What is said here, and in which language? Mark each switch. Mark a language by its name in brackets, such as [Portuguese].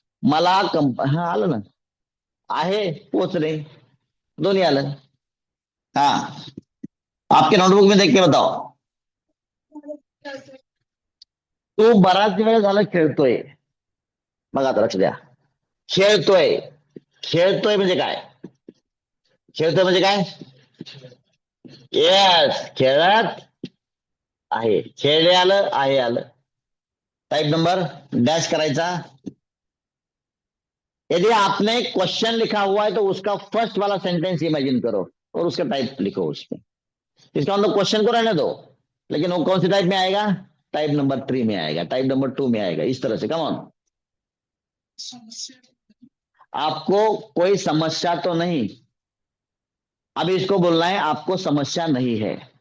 [Marathi] मला हाँ आलं ना, आहे, पोचणे, दोन्ही आलं। [Hindi] हाँ, आपके नोटबुक में देख के बताओ। [Marathi] तू बराच वेळ झाला खेळतोय, बघा आता लक्ष द्या। खेळतोय, खेळतोय म्हणजे काय? खेळतोय म्हणजे काय? येस, खेळत आहे, खेळले आलं, आहे आलं। टाइप नंबर डैश करायचा। [Hindi] यदि आपने क्वेश्चन लिखा हुआ है तो उसका फर्स्ट वाला सेंटेंस इमेजिन करो, और उसका टाइप लिखो उसमें। इसका मतलब क्वेश्चन को रहने दो, लेकिन वो कौन सी टाइप में आएगा, टाइप नंबर 3 में आएगा, टाइप नंबर 2 में आएगा, इस तरह से। कम ऑन, आपको कोई समस्या तो नहीं, अभी इसको बोलना है आपको समस्या नहीं है।